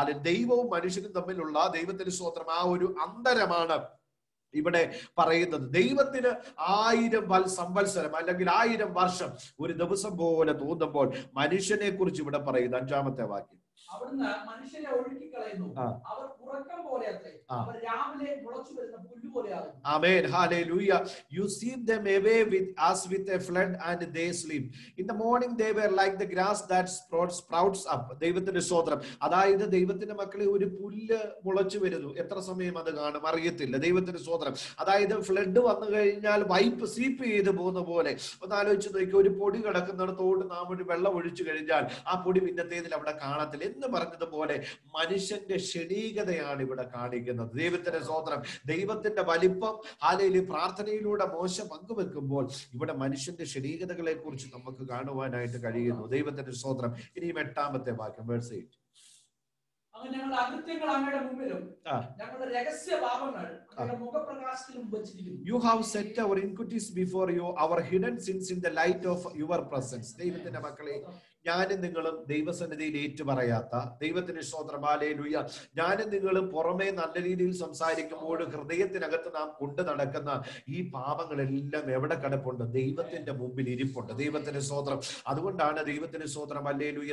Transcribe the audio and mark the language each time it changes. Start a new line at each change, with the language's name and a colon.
Malayalam: ദൈവവും മനുഷ്യനും തമ്മിലുള്ള ദൈവത്തിന് സ്തോത്രം ആ ഒരു അന്തരമാണ് ഇവിടെ പറയുന്നത്. ദൈവത്തിന് 1000 സംവത്സരം അല്ലെങ്കിൽ 1000 വർഷം ഒരു ദിവസം പോലെ തോന്നുമ്പോൾ മനുഷ്യനെ കുറിച്ച് ഇവിടെ പറയുന്നു 5-ാമത്തെ വാക്യം. അവിടുന്ന് മനുഷ്യരെ ഒഴുക്കിക്കളയുന്നു, അവർ ഉറക്കം പോലെ അത്രേ, അവർ രാവിലെ മുളച്ചു വരുന്ന പുല്ല് പോലെയാകുന്നു. ആമേൻ. Hallelujah.
English: You see them away as with a flood and they sleep. In the morning they were like the grass that sprouts up.
Malayalam: ദൈവത്തിന്റെ സ്തോത്രം. അതായത് ദൈവത്തിന്റെ മക്കളെ ഒരു പുല്ല് മുളച്ചു വരുന്നു. എത്ര സമയം അത് കാണും അറിയത്തില്ല. ദൈവത്തിന്റെ സ്തോത്രം. അതായത് ഫ്ലഡ് വന്നു കഴിഞ്ഞാൽ സ്വീപ്പ് ചെയ്ത് പോകുന്ന പോലെ ഒന്ന് ആലോചിച്ച് നോക്കി. ഒരു പൊടി കിടക്കുന്നിടത്തോട് നാം ഒരു വെള്ളം ഒഴിച്ചു കഴിഞ്ഞാൽ ആ പൊടി പിന്നത്തേതിൽ അവിടെ കാണത്തില്ല എന്ന് പറഞ്ഞതുപോലെ മനുഷ്യന്റെ ക്ഷണീകതയാണ് ഇവിടെ കാണിക്കുന്നത്. ദൈവത്തിന്റെ സ്തോത്രം. ദൈവത്തിന്റെ വലിപ്പം ഹല്ലേലൂയ പ്രാർത്ഥനയിലൂടെ മോശ പങ്കുവെക്കുമ്പോൾ ഇവിടെ മനുഷ്യന്റെ ക്ഷണീകതകളെ കുറിച്ച് നമുക്ക് കാണുവാനായിട്ട് കഴിയുന്നു. ദൈവത്തിന്റെ സ്തോത്രം. ഇനിയും 8-ാമത്തെ വാക്യം, വേഴ്സ് 8. അങ്ങനെ ഞങ്ങളുടെ അകൃത്യങ്ങൾ അങ്ങയുടെ മുമ്പിലും ഞങ്ങളുടെ രഹസ്യ പാപങ്ങൾ അങ്ങയുടെ മുഖപ്രകാശത്തിലും വച്ചിരിക്കുന്നു.
English: You have set our iniquities before you, our hidden sins in the light of your presence.
Malayalam: ദൈവത്തിന്റെ മക്കളെ, ഞാനും നിങ്ങളും ദൈവസന്നിധിയിൽ ഏറ്റുപറയാത്ത ദൈവത്തിന് സ്തോത്രം. ഹല്ലേലൂയ. ഞാനും നിങ്ങളും പുറമേ നല്ല രീതിയിൽ സംസാരിക്കുമ്പോൾ ഹൃദയത്തിനകത്ത് നാം കൊണ്ടു നടക്കുന്ന ഈ പാപങ്ങളെല്ലാം എവിടെ കിടപ്പുണ്ട്? ദൈവത്തിന്റെ മുമ്പിൽ ഇരിപ്പുണ്ട്. ദൈവത്തിന് സ്തോത്രം. അതുകൊണ്ടാണ് ദൈവത്തിന് സ്തോത്രം. ഹല്ലേലൂയ.